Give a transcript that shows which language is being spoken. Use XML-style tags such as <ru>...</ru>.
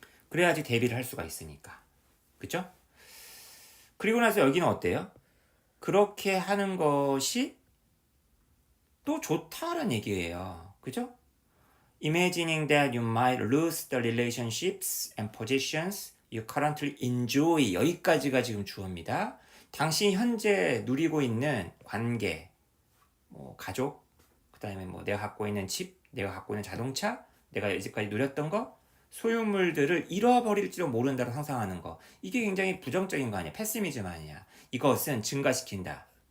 <ko>그래야지 대비를 할 수가 있으니까. 그죠? 그리고 나서 여기는 어때요? 그렇게 하는 것이 또 좋다라는 얘기예요. 그죠?</ko> <en>Imagining that you might lose the relationships and positions you currently enjoy.</en> <ko>여기까지가 지금 주어입니다. 당신이 현재 누리고 있는 관계, 뭐 가족, 그 다음에 뭐 내가 갖고 있는 집, 내가 갖고 있는 자동차, 내가 이제까지 누렸던 거, 소유물들을 잃어버릴지도 모른다고 상상하는 거. 이게 굉장히 부정적인 거 아니야. 패시미즘 아니야. 이것은 증가시킨다.</ko>